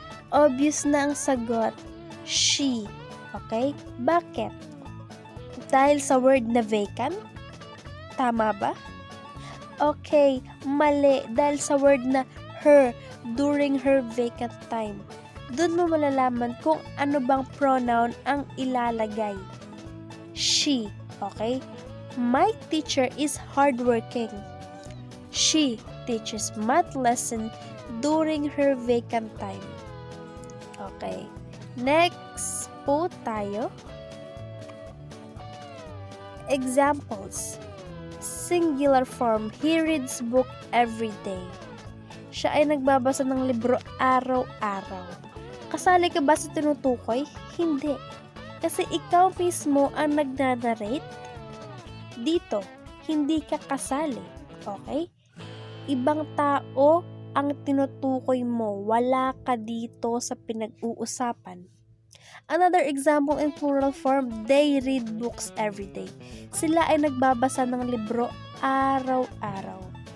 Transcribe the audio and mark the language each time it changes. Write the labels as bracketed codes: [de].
[en] Obvious [tl] na ang sagot. She. Okay? Bakit? Dahil sa word na vacant? Tama ba? Okay, mali. Dahil sa word na [en] her during her vacant time. [tl] Doon mo malalaman kung ano bang pronoun ang ilalagay. [en] She, okay? My teacher is hardworking. She teaches math lesson during her vacant time. Okay. [tl] Next po tayo. [en] Examples. Singular form, he reads book every day. [tl] Siya ay nagbabasa ng libro araw-araw. Kasali ka ba sa tinutukoy? Hindi. Kasi ikaw mismo ang nagna-narrate dito. Hindi ka kasali. Okay? Ibang tao ang tinutukoy mo. Wala ka dito sa pinag-uusapan. [en] Another example in plural form, they read books every day. [tl] Sila ay nagbabasa ng libro araw-araw.